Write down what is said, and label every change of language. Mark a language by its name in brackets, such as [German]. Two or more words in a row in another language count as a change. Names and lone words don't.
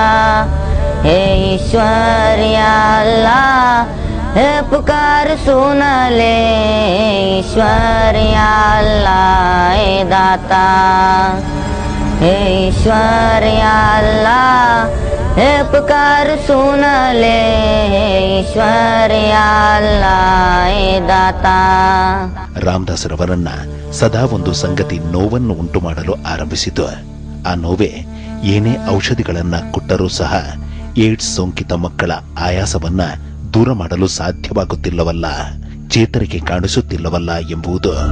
[Hindi] हे ईश्वर या अल्लाह, हे पुकार सुन ले, ईश्वर या अल्लाह ए दाता। हे ईश्वर या अल्लाह, हे पुकार सुन ले, ईश्वर या अल्लाह ए दाता। [Kannada] ರಾಮದಾಸರವರನ್ನ ಸದಾ ಒಂದು ಸಂಗತಿ ನೋವನ್ನು ಉಂಟು ಮಾಡಲು ಆರಂಭಿಸಿತು. ಆ ನೋವೇ ಏನೇ ಔಷಧಿಗಳನ್ನ ಕೊಟ್ಟರೂ ಸಹ ಏಡ್ಸ್ ಸೋಂಕಿತ ಮಕ್ಕಳ ಆಯಾಸವನ್ನ ದೂರ ಮಾಡಲು ಸಾಧ್ಯವಾಗುತ್ತಿಲ್ಲವಲ್ಲ, ಚೇತರಿಕೆ ಕಾಣಿಸುತ್ತಿಲ್ಲವಲ್ಲ ಎಂಬುದು.